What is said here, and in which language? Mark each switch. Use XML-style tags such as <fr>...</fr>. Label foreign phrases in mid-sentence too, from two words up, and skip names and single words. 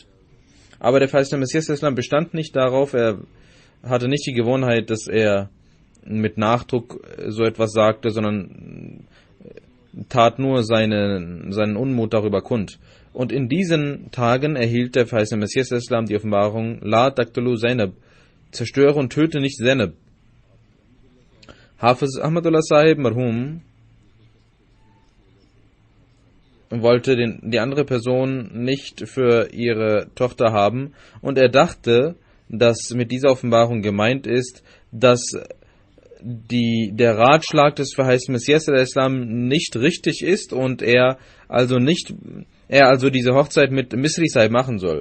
<de>Aber der verheißene Messias al-Islam bestand nicht darauf, er hatte nicht die Gewohnheit, dass er mit Nachdruck so etwas sagte, sondern tat nur seinen Unmut darüber kund. Und in diesen Tagen erhielt der verheißene Messias al-Islam die Offenbarung:</de> <ar>La taqtulu Zainab,</ar> <de>zerstöre und töte nicht Zainab. Hafiz Ahmadullah Sahib Marhum wollte die andere Person nicht für ihre Tochter haben, und er dachte, dass mit dieser Offenbarung gemeint ist, dass der Ratschlag des verheißenen Messias al-Islam nicht richtig ist und er also diese Hochzeit mit Misri Sahib machen soll.</de>